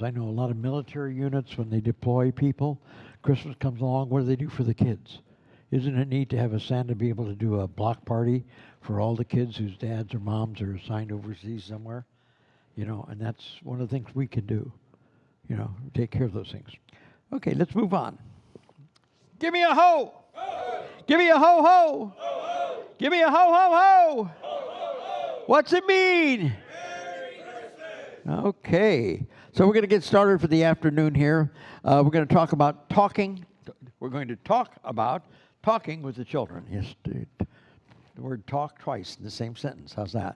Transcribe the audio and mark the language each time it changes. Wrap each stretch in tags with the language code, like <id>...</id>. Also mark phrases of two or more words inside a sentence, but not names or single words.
<en>I know a lot of military units, when they deploy people, Christmas comes along, what do they do for the kids? Isn't it neat to have a Santa be able to do a block party for all the kids whose dads or moms are assigned overseas somewhere? And that's one of the things we can do, take care of those things. Okay, let's move on. Give me a ho! Ho! Give me a ho ho! Ho ho! Give me a ho ho ho! Ho ho ho! What's it mean? Merry Christmas! Okay, so we're going to get started for the afternoon here. We're going to talk about talking. We're going to talk about talking with the children. Yes, the word talk twice in the same sentence. How's that?</en>